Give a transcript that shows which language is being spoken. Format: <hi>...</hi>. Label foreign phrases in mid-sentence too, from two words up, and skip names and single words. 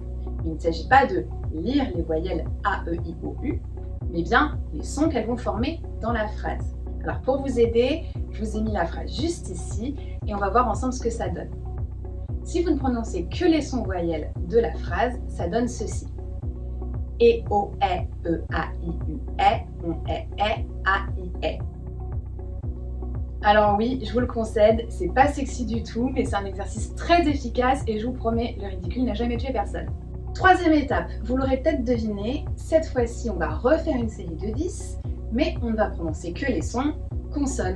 <fr>Il ne s'agit pas de lire les voyelles A, E, I, O, U, mais bien les sons qu'elles vont former dans la phrase. Alors pour vous aider, je vous ai mis la phrase juste ici et on va voir ensemble ce que ça donne. Si vous ne prononcez que les sons voyelles de la phrase, ça donne ceci. E, O, E, A, I, U, on, A, I, Alors oui, je vous le concède, c'est pas sexy du tout, mais c'est un exercice très efficace et je vous promets, le ridicule n'a jamais tué personne. Troisième étape, vous l'aurez peut-être deviné, cette fois-ci on va refaire une série de 10, mais on ne va prononcer que les sons consonnes.</fr>